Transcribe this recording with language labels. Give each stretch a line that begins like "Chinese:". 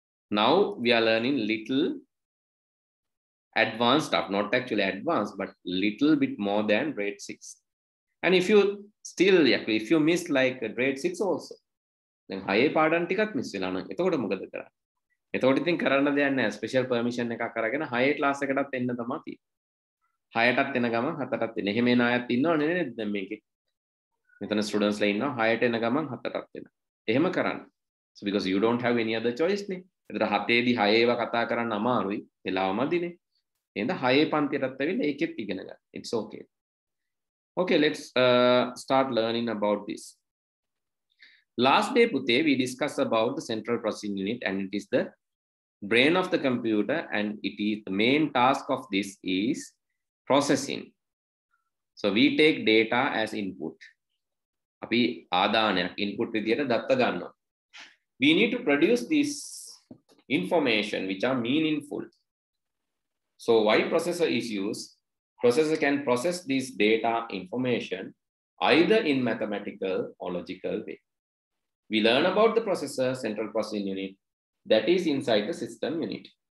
English: Now we are learning little advanced stuff, not actually advanced, but little bit more than grade 6. And if you still, if you miss like grade 6 also, then higher
Sinhala: පාඩම් ටිකක් miss වෙලා නම් එතකොට මොකද කරන්නේ? එතකොට ඉතින් කරන්න දෙයක් නැහැ. ස්පෙෂල් පර්මිෂන් එකක් අරගෙන හයේ ක්ලාස් එකටත් එන්න තමයි තියෙන්නේ. හයටත් එන ගමන් හතටත් එන. එහෙම එන අයත් ඉන්නවනේ නේද දැන් මේකේ. මෙතන ස්ටුඩන්ට්ස්ලා ඉන්නවා හයට එන ගමන් හතටත් එන. එහෙම කරන්න.
English: So because you don't have any other choice නේ.
Sinhala: ඒතර හතේදී හයේව කතා කරන්න අමාරුයි. වෙලාව මදිනේ. එහෙනම් හයේ පන්තියටත් ඇවිල්ලා ඒකෙත් ඉගෙන ගන්න.
English: It's okay. Okay, let's start learning about this. Last day, Pute, we discussed about the central processing unit, and it is the brain of the computer, and it is the main task of this is processing. So we take data as input.
Sinhala: අපි ආදානයක් input විදියට දත්ත ගන්නවා.
English: We need to produce this information which are meaningful. So why processor is used? Processor can process this data information either in mathematical or logical way. We learn about the processor, central processing unit, that is inside the system unit.